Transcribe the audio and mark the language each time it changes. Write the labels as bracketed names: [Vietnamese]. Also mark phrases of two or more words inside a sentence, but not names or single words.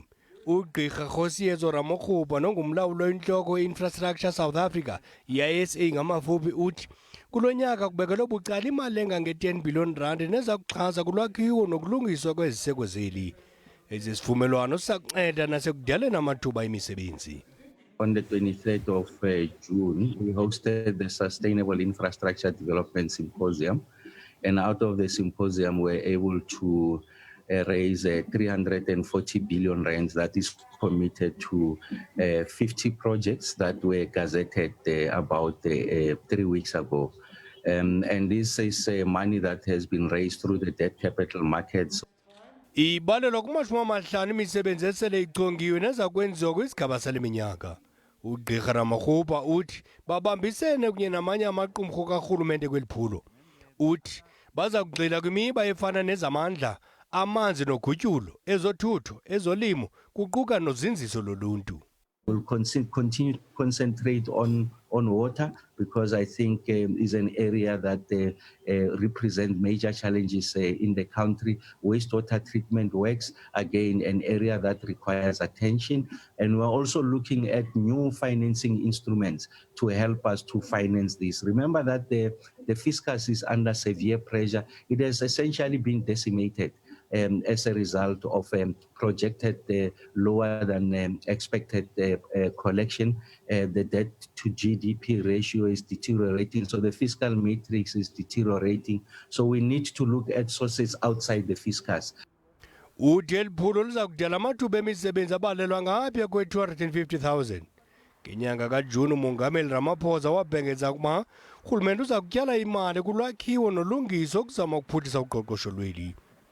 [Xhosa] Ugqirha Kgosiyezo Ramokgopa nongumlawuli oyintloko we-Infrastructure South Africa, ISA ngamafuphi, uthi kulo nyaka kubekelwe bucala imali engange-10 billion rand nezakuxhasa kulwakhiwo nokulungiswa kweziseko zeli. Esi sivumelwano sisakunceda nasekudaleni amathuba emisebenzi. [English] On the 23rd of June, we hosted the Sustainable Infrastructure Development Symposium. And out of the symposium, we're able to raise 340 billion rands that is committed to 50 projects that were gazetted about 3 weeks ago. And this is money that has been raised through the debt capital markets. [Xhosa] Ibalelwa kumashumi amahlanu imisebenzi esele ichongiwe nezakwenziwa kwisigaba sale minyaka. Ugqirha Ramokgopa uthi babambisene kunye namanye amaqumrhu kaRhulumente kweli phulo. Uthi baza kugxila kwimiba efana nezamandla, amanzi nogutyulo, ezothutho, ezolimo, kuquka nozinziso loluntu. [English] We'll continue to concentrate on water because I think is an area that represents major challenges in the country. Wastewater treatment works, again, an area that requires attention. And we're also looking at new financing instruments to help us to finance this. Remember that the fiscus is under severe pressure. It has essentially been decimated. As a result of projected lower than expected collection. The debt to GDP ratio is deteriorating, so the fiscal matrix is deteriorating. So we need to look at sources outside the fiscus. [Xhosa] Udel phulo lizakudala amathuba emisebenzi abalelwa ngaphaya kwe-250,000. Ngenyanga kaJuni umongameli Ramaphosa wabhengeza ukuba uRhulumente uza kutyala imali kulwakhiwo nolungiso ukuzama ukuphuhlisa uqoqosho lweli.